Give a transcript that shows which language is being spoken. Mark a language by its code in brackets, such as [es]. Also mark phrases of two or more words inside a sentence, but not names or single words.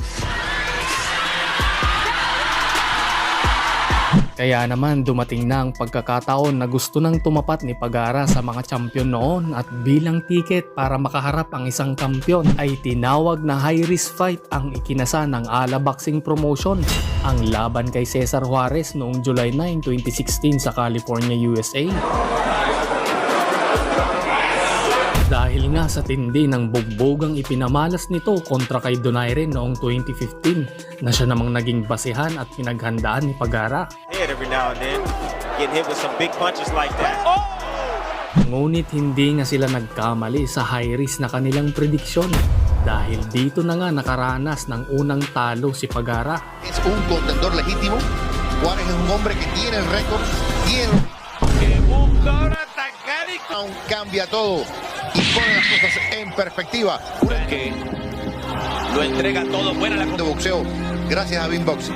[tl] Kaya naman dumating na ang pagkakataon na gusto nang tumapat ni Pagara sa mga champion noon at bilang tiket para makaharap ang isang kampiyon ay tinawag na [en] high risk fight [tl] ang ikinasa ng Ala Boxing Promotion, ang laban kay Cesar Juarez noong July 9, 2016 sa California, USA. Dahil nga sa tindi ng bugbogang ipinamalas nito kontra kay Donaire noong 2015 na siya namang naging basehan at pinaghandaan ni Pagara. [en] Every now and then, getting hit with some big punches like that. [tl] Ngunit hindi nga sila nagkamali sa [en] high risk [tl] na kanilang prediksyon dahil dito na nga nakaranas ng unang talo si Pagara. [es] Es un contendor legítimo. Juárez es un hombre que tiene el récord, tiene... Cambia todo y pone las cosas en perspectiva. Que lo entrega todo, buena la De boxeo, gracias a Bean Boxing.